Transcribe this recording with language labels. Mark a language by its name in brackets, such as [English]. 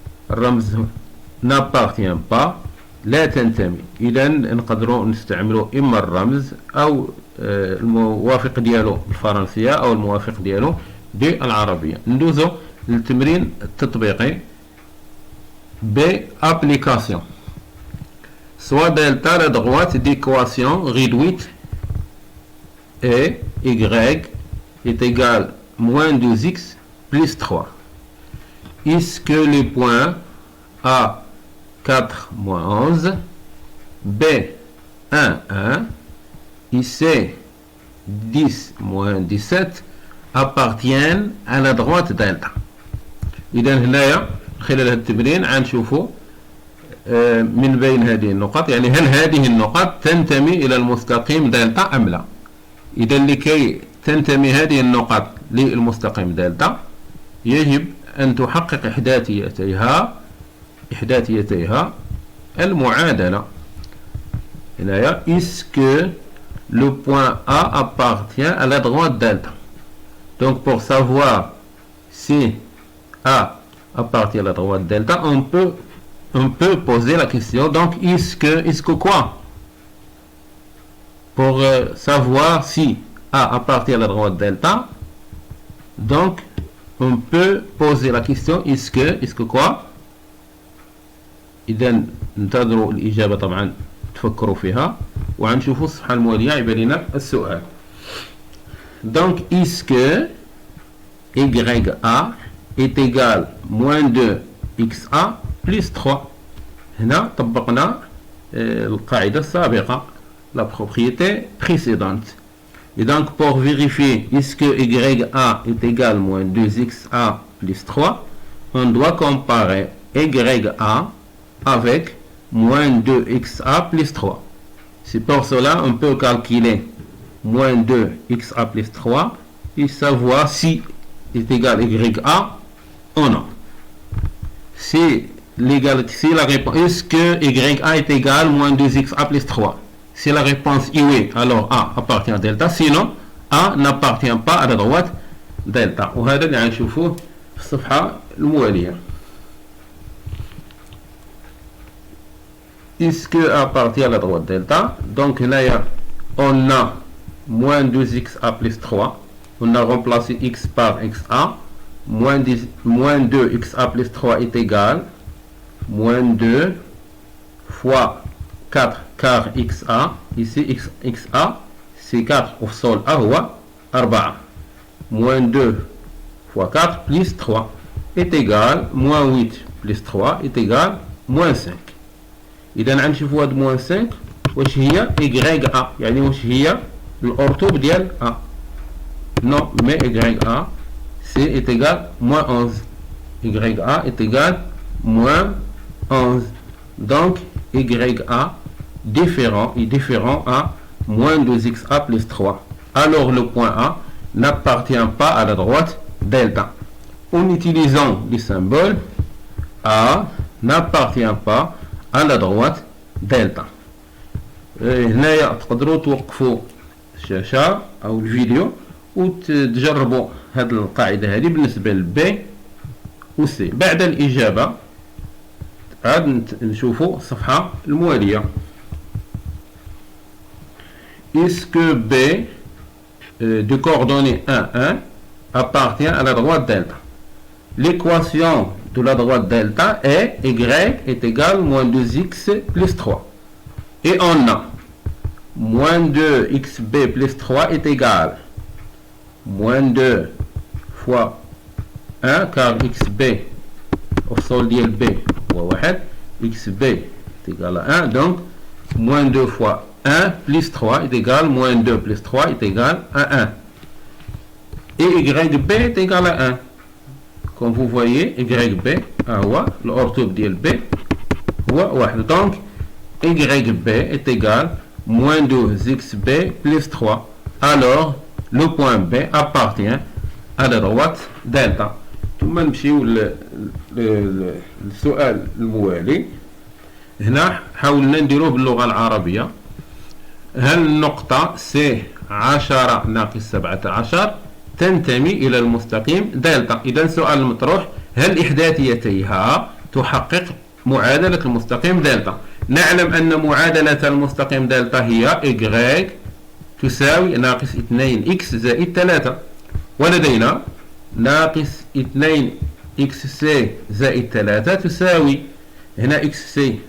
[Arabic] الرمز [French] n'appartient pas [Arabic] لا تنتمي. إذا نقدروا نستعملوا إما الرمز أو الموافق ديالو بالفرنسية أو الموافق ديالو بالعربية. ندوزو للتمرين التطبيقي بأبليكاسيون. [French] Soit delta la droite d'équation réduite et y est égal moins 2x plus 3. Est-ce que les points A 4 moins 11, B 1 1 et C 10 moins 17 appartiennent à la droite delta. [Arabic] إذا هنايا خلال هذا التمرين غنشوفوا من بين هذه النقط، يعني هل هذه النقط تنتمي إلى المستقيم دلتا أم لا. إذا لكي تنتمي هذه النقط للمستقيم دلتا يجب أن تحقق إحداثيتيها المعادلة. هنايا [French] est-ce que le point A appartient à la droite delta. Donc pour savoir si A appartient à la droite delta, on peut poser la question. Donc est-ce que quoi? Pour savoir si A appartient à la droite delta, donc on peut poser la question est-ce que quoi. [Arabic] إذا ننتظروا الإجابة طبعا تفكروا فيها وغنشوفوا الصفحة الموالية يبان لنا السؤال. [French] Donc est-ce que YA est égal moins 2XA plus 3. [Arabic] هنا طبقنا القاعدة السابقة [French] la propriété précédente. Et donc pour vérifier est-ce que YA est égal moins 2XA plus 3, on doit comparer YA avec moins 2XA plus 3. C'est pour cela on peut calculer moins 2XA plus 3 et savoir si est égal YA ou non. si la réponse, est-ce que YA est égal moins 2XA plus 3? Si la réponse est oui, alors A appartient à delta, sinon A n'appartient pas à la droite delta. [Arabic] وهذا اللي غنشوفوه في الصفحة الموالية. [French] Est-ce que A appartient à la droite delta? Donc là, on a moins 2XA plus 3. On a remplacé X par XA. Moins 2XA plus 3 est égal moins 2 fois 4 car XA. Ici XA c'est 4 au sol A [Arabic] هو [French] 4. Moins 2 fois 4 plus 3 est égal moins 8 plus 3 est égal moins 5. [Arabic] إذا غنشوفوا هاد [French] moins 5 [Arabic] واش هي YA، يعني واش هي الأورتوب ديال A. [French] Non, mais YA est égal moins 11. YA est égal moins 11. Donc YA est différent à moins 2XA plus 3. Alors le point A n'appartient pas à la droite delta. En utilisant le symbole, A n'appartient pas à la droite delta. [Arabic] هنايا تقدروا توقفوا الشاشة أو الفيديو وتجربوا هذه القاعدة هذه بالنسبة لب وسي. بعد الإجابة عاد نشوفوا الصفحة الموالية. [French] Est-ce que B de coordonnées 1, 1 appartient à la droite delta? L'équation de la droite delta est Y est égal moins 2X plus 3. Et on a moins 2XB plus 3 est égal moins 2 fois 1 car XB au sol [Arabic] ديال [French] B [Arabic] هو [French] 1 XB est égal à 1 donc moins 2 fois 1 plus 3 est égal moins 2 plus 3 est égal à 1 et YB est égal à 1 comme vous voyez YB [Arabic] هو الأورتوب ديال B هو [French] 1 donc YB est égal moins 2XB plus 3. Alors le point B appartient à la droite delta. [Arabic] ثم نمشيو للسؤال الموالي. هنا حاولنا نديروه باللغة العربية. هل النقطة C10 ناقص 17 تنتمي إلى المستقيم دلتا؟ إذا السؤال المطروح هل إحداثيتيها تحقق معادلة المستقيم دلتا؟ نعلم أن معادلة المستقيم دلتا هي Y تساوي ناقص 2x زائد 3 ولدينا ناقص 2xc زائد 3 تساوي هنا xc